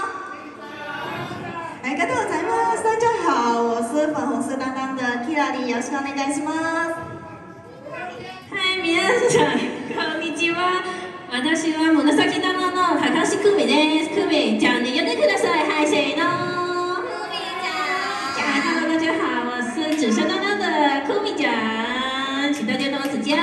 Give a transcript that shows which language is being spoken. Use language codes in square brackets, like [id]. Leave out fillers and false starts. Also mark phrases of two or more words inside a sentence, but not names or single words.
[ja] ありがとうございます。 [zh] 大家好，我是粉红色担当的 Kirari， [ja] よろしくお願いします。はい、皆さんこんにちは。私は紫担当の高橋久美です。久美ちゃんに呼んでください。はい、せーの。久美ちゃん。 [zh] 大家好，我是紫色担当的久美ちゃん，请大家多指教。